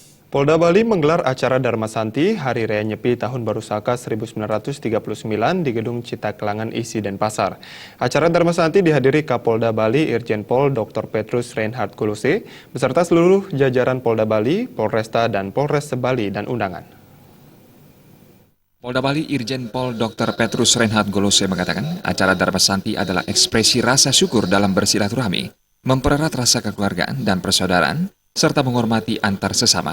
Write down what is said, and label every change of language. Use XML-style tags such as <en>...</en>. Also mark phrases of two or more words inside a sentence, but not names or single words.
<id>Polda Bali menggelar acara Dharma Santi Hari Raya Nyepi Tahun Baru Saka 1939 di Gedung Cita Kelangan Isi Denpasar. Acara Dharma Santi dihadiri Kapolda Bali Irjen Pol Dr. Petrus Reinhard Golose beserta seluruh jajaran Polda Bali, Polresta dan Polres Bali dan undangan. Polda Bali Irjen Pol Dr. Petrus Reinhard Golose mengatakan acara Dharma Santi adalah ekspresi rasa syukur dalam bersilaturahmi, mempererat rasa kekeluargaan dan persaudaraan, serta menghormati antar sesama.</id>